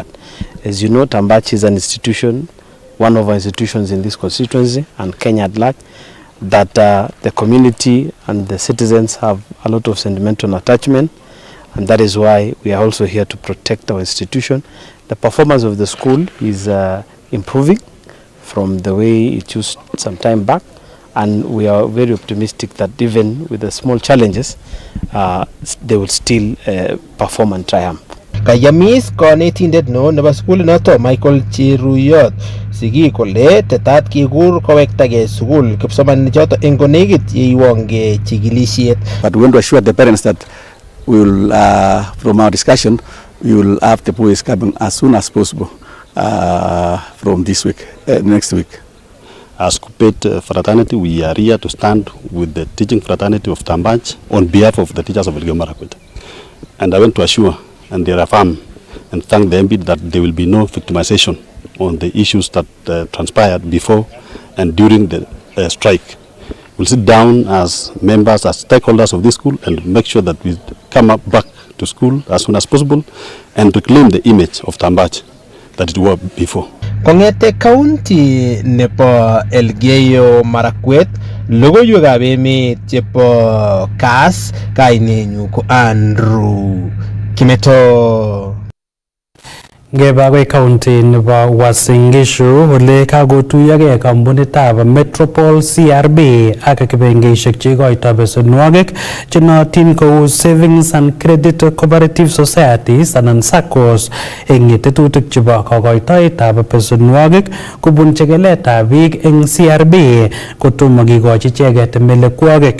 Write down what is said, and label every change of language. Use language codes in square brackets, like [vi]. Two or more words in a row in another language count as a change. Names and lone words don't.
[en] As you know, Tambach is an institution, one of our institutions in this constituency and Kenya at large, that the community and the citizens have a lot of sentimental attachment, and that is why we are also here to protect our institution. The performance of the school is improving from the way it used some time back, and we are very optimistic that even with the small challenges, they will still perform and triumph. [kln] Kayamis konetindet no nebo sukul noto Michael Chiruyot sigi kole tetat kikur kowektagei sukul kipsomaninik choto eng konekit yeiwonge chikilisiet. [en] But we want to assure the parents that we will, from our discussion, we will have the boys coming as soon as possible from this week, next week. As Kupet fraternity, we are here to stand with the teaching fraternity of Tambach on behalf of the teachers of Elgeyo Marakwet. And I want to assure and reaffirm and thank the MB that there will be no victimization on the issues that transpired before and during the strike. We'll sit down as members, as stakeholders of this school, and make sure that we come up back to school as soon as possible and reclaim the image of Tambach that it was before. [kln] Kongete county nebo Elgeyo Marakwet, logoiwekab emet chebo Kass, kainenyu ko Andrew Kimeto. Ngeba county nebo Uasin Gishu ole kakotuyogei kampunitab Metropol CRB ak kibengeisiek cheikoitoi besenwogik chenootin kou Savings and Credit Cooperative Societies anan SACCOs eng tetutik chebo kokoitoetab besenwogik kobun chekeletab biik eng CRB kotomo kikochi icheket melekwogik.